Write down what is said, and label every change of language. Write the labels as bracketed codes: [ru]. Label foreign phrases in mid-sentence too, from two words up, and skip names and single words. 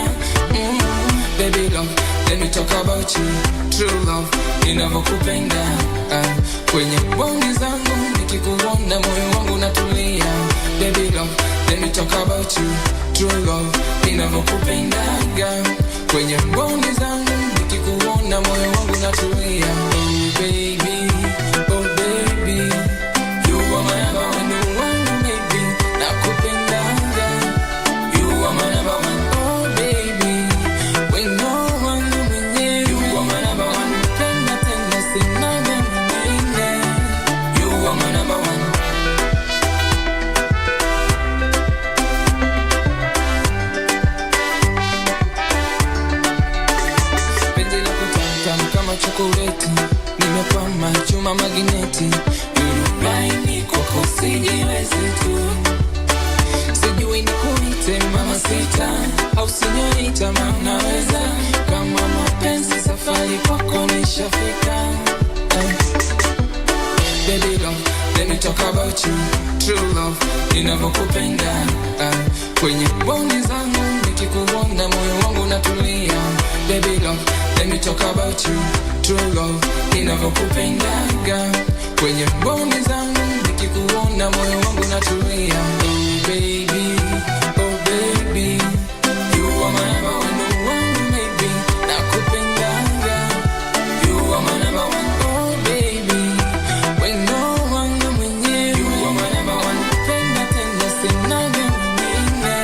[en] Baby love, let me talk about you. True love, [sw] ninavyokupenda. Kwenye bongi zangu nikikuona moyo wangu unatulia. [en] Baby love, let me talk about you. True love, [sw] ninavyokupenda. Kwenye bongi zangu nikikuona moyo wangu unatulia. [en] Oh baby, oh baby, you are my number one, you want me, baby. [sw] Nakupenda. [en] You are my number one, oh baby. When no one mwenye, you are my number one. [sw] Penda tena sina mwingine. [en] You are my number one. [sw] Penzi la kutamtam kama chokoleti, nimekwama chuma magneti. Yurubaini kwako sijiwezi tu. Sijui nikuite mama sita au sinyorita manaweza. Kama mapenzi safari kwako nishafika. [en] Baby love, let me talk about you. True love, [sw] ninavyokupenda. Kwenye bongi zangu nikikuona moyo wangu unatulia. [en] Baby love, let me talk about you. True love, [sw] ninavyokupenda. Kwenye bongi zangu nikikuona moyo wangu unatulia. [en] Oh baby, oh baby, you are my number one, no one maybe. [sw] Nakupenda. [en] You are my number one, oh baby. When no one mwenye, you are my number one. [sw] Penda tena sina mwingine.